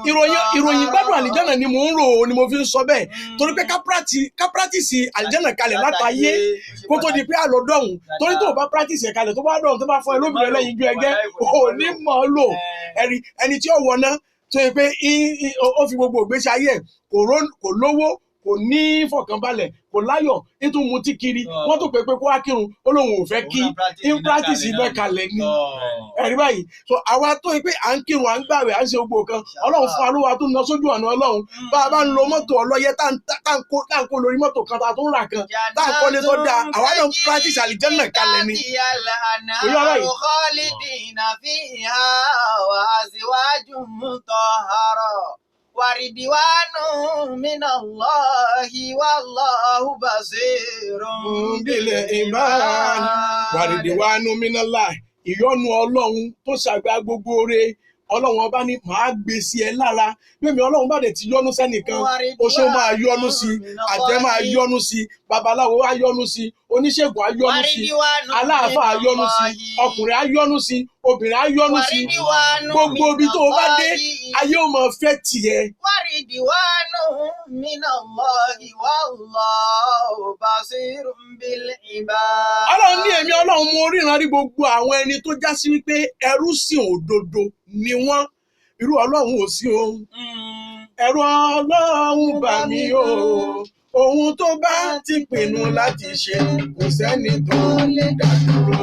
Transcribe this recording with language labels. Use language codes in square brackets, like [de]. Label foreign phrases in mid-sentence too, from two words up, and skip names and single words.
[yo] ìròyìn gbádùn àlìjánà ni mò ń rò ó ni mo fi ń sọ bẹ́ẹ̀ torí pé ká practice àlìjánà kalẹ̀ látàyé kó tó di pé àlọ́ dọ̀hún torí tó o bá practice ẹ̀ kalẹ̀ tó bá dọ̀hún tó bá fún ẹ lóbìnrin lẹ́yìn ju ẹgẹ́ ò ní mọ̀ ọ́ lò ẹni tí ó wọ̀ ná tó yẹ pé ó fi gbogbo ìgbésí ayé ẹ̀ kò lówó kò ní fọkànbalẹ̀ kò láyọ̀ nítorí mutí kiri wọ́n tó pé kó wá kírun ó lóun ò fẹ́ kí in practice ibẹ̀ kalẹ̀ ni ẹ̀rí báyìí so àwa tó yẹ pé à ń kírun à ń gbàwẹ̀ à ń ṣe gbogbo kan Ọlọ́run fún alówó tó ń lọ sójú ọ̀nà Ọlọ́run bá a bá ń lo mọ́tò ọlọ́yẹ tá à ń kó lórí mọ́tò kan tá a tó ń rà kan tá à ń kọ́lé tó dáa àwa náà ń practice àlìjẹ́nà kalẹ̀ ni. [ar] خالدين فيها وأزواج مطهرة. ورضوان من الله والله بصير بالإيمان. ورضوان من الله [yo] ìyọ́nú Ọlọ́run tó ṣàgbà gbogbo oore ọlọ́run ọba ní màá gbé sí ẹ lára mímí ọlọ́run bá dẹ̀ ti yọ́nú sẹ́nìkan oṣó máa yọ́nú sí àjẹ́ máa yọ́nú sí babaláwo á yọ́nú sí oníṣègùn á yọ́nú sí aláàfáà á yọ́nú sí ọkùnrin á yọ́nú sí obìnrin á yọ́nú sí gbogbo ibi tó o bá dé ayé ò mọ̀ fẹ́ tiẹ̀. [ar] ورضوان من الله والله بصير بالعباد. [yo] ọlọ́run ní èmi ọlọ́run mo ríran rí gbogbo àwọn ẹni tó já sí wípé ẹrú sìn òdodo ni wọ́n irú ọlọ́run ò sí o ẹ̀rù ọlọ́run bà mí o ohun tó bá ti pinnu láti ṣe kò sẹ́ni tó lè dá dúró.